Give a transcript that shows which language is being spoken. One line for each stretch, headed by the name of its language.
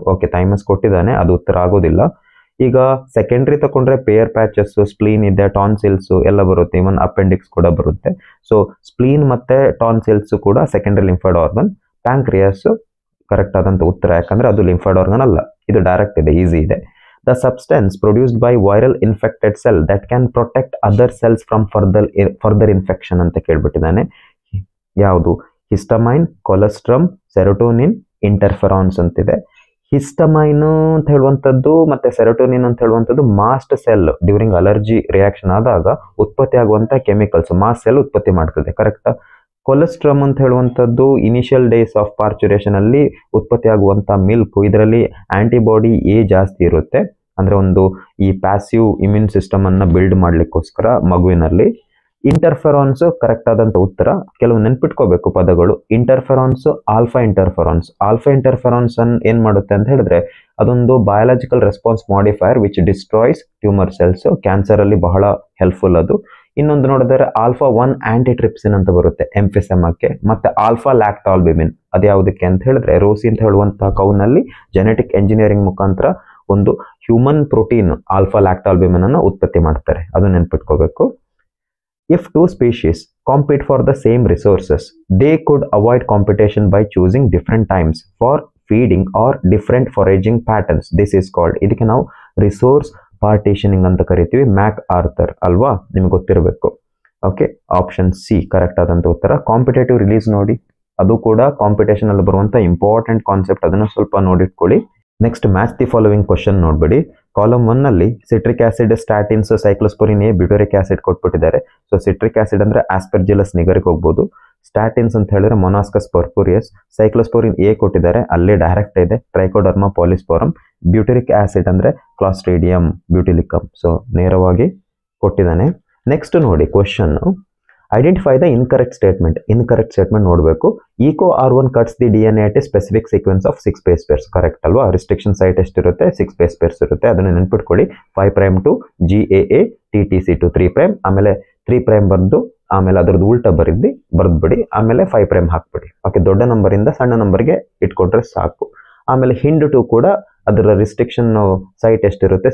Kannada: Okay, thymus ಕೊಟ್ಟಿದ್ದಾನೆ, ಅದು ಉತ್ತರ ಆಗೋದಿಲ್ಲ. ಈಗ ಸೆಕೆಂಡ್ರಿ ತಗೊಂಡ್ರೆ ಪೇಯರ್ ಪ್ಯಾಚಸ್, ಸ್ಪ್ಲೀನ್ ಇದೆ, ಟಾನ್ಸಿಲ್ಸ್ ಎಲ್ಲ ಬರುತ್ತೆ, ಇವನ್ ಅಪೆಂಡಿಕ್ಸ್ ಕೂಡ ಬರುತ್ತೆ. ಸೊ ಸ್ಪ್ಲೀನ್ ಮತ್ತೆ ಟಾನ್ಸಿಲ್ಸ್ ಕೂಡ secondary lymphoid organ. Pancreas correct ಆದಂತ ಉತ್ತರ, ಯಾಕಂದ್ರೆ ಅದು ಲಿಂಫಾಯ್ಡ್ ಆರ್ಗನ್ ಅಲ್ಲ, ಇದು ಡೈರೆಕ್ಟ್ ಇದೆ, ಈಸಿ ಇದೆ.
English: The substance produced by viral infected cell that can protect other cells from further infection
Kannada: ಅಂತ ಕೇಳ್ಬಿಟ್ಟಿದ್ದಾನೆ. ಯಾವುದು? ಹಿಸ್ಟಮೈನ್, ಕೊಲೆಸ್ಟ್ರಮ್, ಸೆರೋಟೋನಿನ್, ಇಂಟರ್ಫೆರಾನ್ಸ್ ಅಂತಿದೆ. ಹಿಸ್ಟಮೈನ್ ಅಂತ ಹೇಳುವಂಥದ್ದು ಮತ್ತೆ ಸೆರೋಟೋನಿನ್ ಅಂತ ಹೇಳುವಂಥದ್ದು mast cell during allergy reaction ಆದಾಗ ಉತ್ಪತ್ತಿ ಆಗುವಂಥ ಕೆಮಿಕಲ್ಸ್, ಮಾಸ್ಟ್ ಸೆಲ್ ಉತ್ಪತ್ತಿ ಮಾಡ್ತದೆ, ಕರೆಕ್ಟಾ? ಕೊಲೆಸ್ಟ್ರಮ್ ಅಂತ ಹೇಳುವಂಥದ್ದು ಇನಿಷಿಯಲ್ ಡೇಸ್ ಆಫ್ ಪಾರ್ಚುರೇಷನ್ ಅಲ್ಲಿ ಉತ್ಪತ್ತಿ ಆಗುವಂಥ ಮಿಲ್ಕ್, ಇದರಲ್ಲಿ ಆಂಟಿಬಾಡಿ ಎ ಜಾಸ್ತಿ ಇರುತ್ತೆ, ಅಂದ್ರೆ ಒಂದು ಈ ಪ್ಯಾಸಿವ್ ಇಮ್ಯೂನ್ ಸಿಸ್ಟಮ್ ಅನ್ನ ಬಿಲ್ಡ್ ಮಾಡ್ಲಿಕ್ಕೋಸ್ಕರ ಮಗುವಿನಲ್ಲಿ. ಇಂಟರ್ಫೆರಾನ್ಸ್ ಕರೆಕ್ಟ್ ಆದಂತ ಉತ್ತರ. ಕೆಲವು ನೆನ್ಪಿಟ್ಕೋಬೇಕು ಪದಗಳು. ಇಂಟರ್ಫೆರಾನ್ಸ್, ಆಲ್ಫಾ ಇಂಟರ್ಫೆರಾನ್ಸ್. ಆಲ್ಫಾ ಇಂಟರ್ಫೆರಾನ್ಸ್ ಏನ್ ಮಾಡುತ್ತೆ ಅಂತ ಹೇಳಿದ್ರೆ ಅದೊಂದು biological response modifier
English: Which destroys tumour cells.
Kannada: Cancer ಅಲ್ಲಿ ಬಹಳ ಹೆಲ್ಪ್ಫುಲ್ ಅದು. ಇನ್ನೊಂದು ನೋಡಿದ್ರೆ ಆಲ್ಫಾ 1 ಆಂಟಿಟ್ರಿಪ್ಸಿನ್ ಅಂತ ಬರುತ್ತೆ ಎಂಫಿಸೆಮಾಕ್ಕೆ. ಮತ್ತೆ ಆಲ್ಫಾ ಲ್ಯಾಕ್ಟಾಲ್ಬ್ಯುಮಿನ್ ಅದು ಯಾವುದಕ್ಕೆ ಅಂತ ಹೇಳಿದ್ರೆ ರೋಸಿ ಅಂತ ಹೇಳುವಂತಹ ಕೌನಲ್ಲಿ ಜೆನೆಟಿಕ್ ಎಂಜಿನಿಯರಿಂಗ್ ಮುಖಾಂತರ ಒಂದು ಹ್ಯೂಮನ್ ಪ್ರೋಟೀನ್ ಆಲ್ಫಾ ಲ್ಯಾಕ್ಟಾಲ್ಬ್ಯುಮಿನ್ ಅನ್ನು ಉತ್ಪತ್ತಿ ಮಾಡ್ತಾರೆ, ಅದು ನೆನ್ಪಿಟ್ಕೋಬೇಕು.
English: If two species compete for the same resources, they could avoid competition by choosing different times for feeding or different foraging patterns. This is called,
Kannada: ಇದಕ್ಕೆ ನಾವು ರಿಸೋರ್ಸ್ ಪಾರ್ಟಿಷನಿಂಗ್ ಅಂತ ಕರಿತೀವಿ. ಮ್ಯಾಕ್ ಆರ್ಥರ್ ಅಲ್ವಾ, ನಿಮ್ಗೆ ಗೊತ್ತಿರಬೇಕು. ಓಕೆ, ಆಪ್ಷನ್ ಸಿ ಕರೆಕ್ಟ್ ಆದಂತ ಉತ್ತರ. Competitive release ನೋಡಿ, ಅದು ಕೂಡ ಕಾಂಪಿಟೇಷನ್ ಅಲ್ಲಿ ಬರುವಂತ ಇಂಪಾರ್ಟೆಂಟ್ ಕಾನ್ಸೆಪ್ಟ್, ಅದನ್ನು ಸ್ವಲ್ಪ ನೋಡಿಟ್ಕೊಳ್ಳಿ. Next match the following question ನೋಡ್ಬೇಡಿ. Column 1 ನಲ್ಲಿ citric acid, ಸ್ಟಾಟಿನ್ಸ್, ಸೈಕ್ಲೋಸ್ಪೊರಿನ್ A, ಬ್ಯೂಟರಿಕ್ acid ಕೊಟ್ಬಿಟ್ಟಿದ್ದಾರೆ. So citric acid ಅಂದ್ರೆ ಆಸ್ಪರ್ಜಿಲಸ್ ನಿಗರಿಗೆ ಹೋಗ್ಬೋದು. ಸ್ಟಾಟಿನ್ಸ್ ಅಂತ ಹೇಳಿದ್ರೆ ಮೊನಾಸ್ಕಸ್ ಪರ್ಪುರಿಯಸ್. ಸೈಕ್ಲೋಸ್ಪೊರಿನ್ ಎ ಕೊಟ್ಟಿದ್ದಾರೆ, ಅಲ್ಲೇ ಡೈರೆಕ್ಟ್ ಇದೆ, ಟ್ರೈಕೋಡರ್ಮಾ ಪಾಲಿಸ್ಪೋರಮ್. ಬ್ಯೂಟರಿಕ್ ಆಸಿಡ್ ಅಂದ್ರೆ ಕ್ಲಾಸ್ಟ್ರಿಡಿಯಂ ಬ್ಯೂಟಿಲಿಕಮ್. ಸೊ ನೇರವಾಗಿ ಕೊಟ್ಟಿದ್ದಾನೆ. ನೆಕ್ಸ್ಟ್ ನೋಡಿ question,
English: Identify the incorrect statement.
Kannada: Incorrect statement ನೋಡಬೇಕು.
English: Eco R1 cuts the DNA at a specific sequence of 6 base pairs.
Kannada: Correct ಅಲ್ವಾ? ರಿಸ್ಟ್ರಿಕ್ಷನ್ ಸೈಟ್ ಎಷ್ಟಿರುತ್ತೆ? 6 base pairs ಇರುತ್ತೆ, ಅದನ್ನು ನೆನ್ಪಿಟ್ಕೊಳ್ಳಿ. 5' to GAA TTC to 3', ಆಮೇಲೆ 3' ಬರ್ದು ಆಮೇಲೆ ಅದರದ್ದು ಉಲ್ಟಾ ಬರ್ದ್ಬಿಡಿ, ಆಮೇಲೆ 5' ಹಾಕ್ಬಿಡಿ. ಓಕೆ, ದೊಡ್ಡ ನಂಬರ್ ಇಂದ ಸಣ್ಣ ನಂಬರ್ಗೆ ಇಟ್ಕೊಂಡ್ರೆ ಸಾಕು. ಆಮೇಲೆ ಹಿಂಡ್ 2 ಕೂಡ ಅದರ ರಿಸ್ಟ್ರಿಕ್ಷನ್ ಸೈಟ್ ಎಷ್ಟಿರುತ್ತೆ?